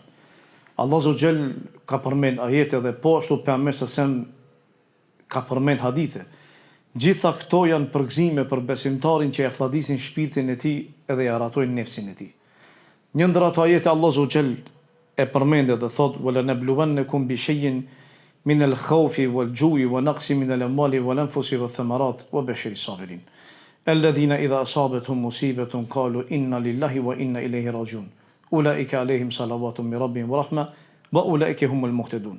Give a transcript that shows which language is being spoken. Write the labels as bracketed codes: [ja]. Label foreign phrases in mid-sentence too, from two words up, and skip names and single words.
[sq] Allah [ar] عز وجل [sq] ka përmend ajete dhe po ashtu pejgamberi sa ka përmend hadithe. Gjitha këto janë përgëzime për besimtarin që ja flladisin shpirtin e tij edhe ja ratojnë nefsin e tij. Një ndër ato ajete Allah [ar] عز وجل [sq] e përmendë dhe thot: [ar] "ولنبلونكم بشيء من الخوف والجوع ونقص من الأموال والأنفس والثمرات وبشر الصابرين. الذين إذا أصابتهم مصيبة قالوا إنا لله وإنا إليه راجعون. أولئك عليهم صلوات من ربهم ورحمة وأولئك هم المهتدون."